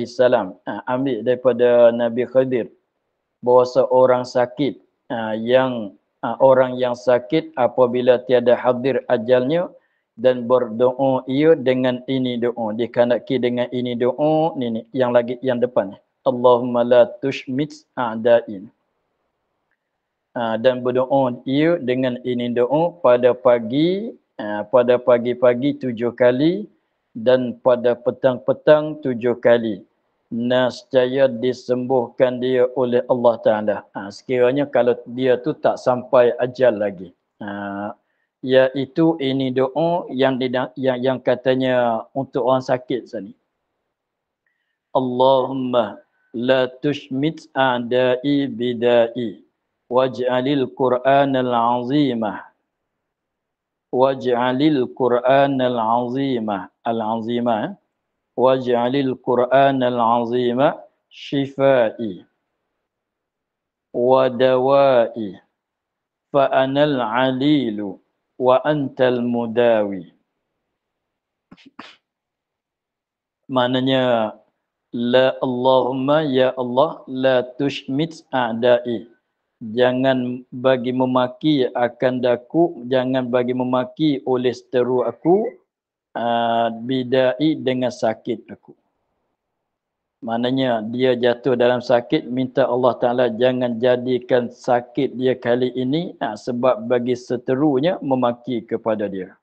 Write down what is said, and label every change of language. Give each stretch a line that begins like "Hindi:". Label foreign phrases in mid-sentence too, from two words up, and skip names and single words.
Malay: salam, ambil daripada Nabi Khidir, bahawa seorang sakit orang yang sakit apabila tiada hadir ajalnya dan berdoa ia dengan ini doa, dikandaki dengan ini doa ni yang depan,
Arabic: اللهم لا تشمت أعدائي.
Malay: Dan berdoa ia dengan ini doa pada pagi-pagi 7 kali dan pada petang-petang 7 kali. Nescaya disembuhkan dia oleh Allah Ta'ala. Sekiranya kalau dia tu tak sampai ajal lagi. Iaitu ini doa yang katanya untuk orang sakit sini.
Arabic: اللهم لا تشمت أعدائي بدائي واجعل القرآن العظيم واجعل القرآن العظيم شفائي ودوائي فأنا العليل وأنت المداوي. Maknanya اللهم يا الله لا تشمت أعدائي,
Malay: jangan bagi memaki akan daku, jangan bagi memaki oleh seteru aku bidai dengan sakit aku. Maknanya dia jatuh dalam sakit, minta Allah Ta'ala jangan jadikan sakit dia kali ini sebab bagi seterunya memaki kepada dia.